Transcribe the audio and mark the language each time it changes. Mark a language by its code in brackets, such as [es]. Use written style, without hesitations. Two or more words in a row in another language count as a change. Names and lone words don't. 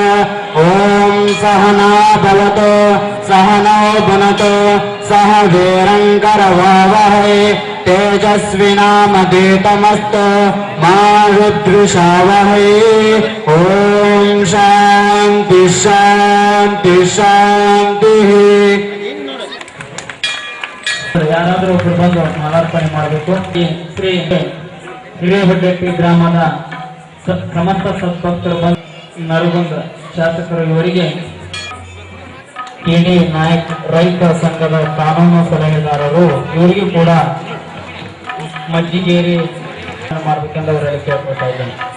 [sa] ओम सहना भवतु सहनौ भुनक्तु सह वीरं करवावहै तेजस्विनामधीतमस्तु मा विद्विषावहै। ओम शांति शांति शांति। [kn] ಯಾರಾದರೂ ಒಬ್ಬರು ಬಂದು ಮಾಲಾರ್ಪಣೆ ಮಾಡಬೇಕು. ಶ್ರೀ ಹಿರೇಹೊಡ್ಡೆಟ್ಟಿ ಗ್ರಾಮದ ಸಮಸ್ತ ಸದ್ಭಕ್ತರು ಬಂದು ನರಗುಂದ ಶಾಸಕರು ಇವರಿಗೆ ಟಿಡಿ ನಾಯಕ್ ರೈತ ಸಂಘದ ಕಾನೂನು ಸಲಹೆಗಾರರು ಇವರಿಗೂ ಕೂಡ ಮಜ್ಜಿಗೇರಿ ಮಾಡಬೇಕೆಂದು ಅವರಲ್ಲಿ ಕೇಳ್ಕೊತಾ ಇದ್ದೇನೆ.